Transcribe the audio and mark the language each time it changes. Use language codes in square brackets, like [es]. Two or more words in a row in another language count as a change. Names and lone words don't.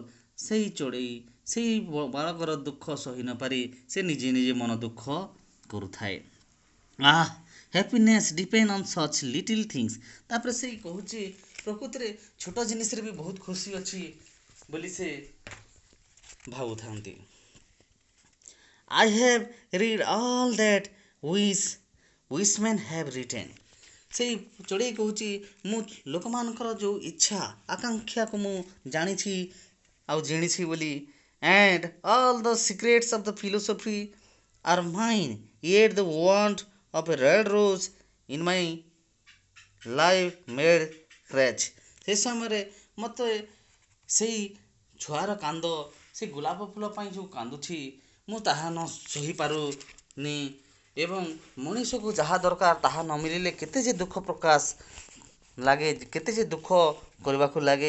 [or] ସେଇ ଚଢ଼େଇ ସେଇ ବାଳକର ଦୁଃଖ ସହି ନପାରି ସେ ନିଜେ ମନ ଦୁଃଖ କରୁଥାଏ। [en] Happiness depend on such little things. [or] ତାପରେ ସେଇ କହୁଛି ପ୍ରକୃତିରେ ଛୋଟ ଜିନିଷରେ ବି ବହୁତ ଖୁସି ଅଛି ବୋଲି ସେ ଭାବୁଥାନ୍ତି। [en] I have read all that wishmen have written. [or] ସେଇ ଚଢ଼େଇ କହୁଛି ମୁଁ ଲୋକମାନଙ୍କର ଯେଉଁ ଇଚ୍ଛା ଆକାଂକ୍ଷାକୁ ମୁଁ ଜାଣିଛି ଆଉ ଜିଣିଛି ବୋଲି। [en] and all the secrets of the philosophy are mine, yet the want of a red rose in my life made wretched. [or] ସେ ସମୟରେ ମୋତେ ସେଇ ଛୁଆର କାନ୍ଦ ସେ ଗୋଲାପ ଫୁଲ ପାଇଁ ଯେଉଁ କାନ୍ଦୁଛି ମୁଁ ତାହା ନ ସହିପାରୁନି ଏବଂ ମଣିଷକୁ ଯାହା ଦରକାର ତାହା ନ ମିଳିଲେ କେତେ ଯେ ଦୁଃଖ ପ୍ରକାଶ ଲାଗେ, କେତେ ଯେ ଦୁଃଖ କରିବାକୁ ଲାଗେ।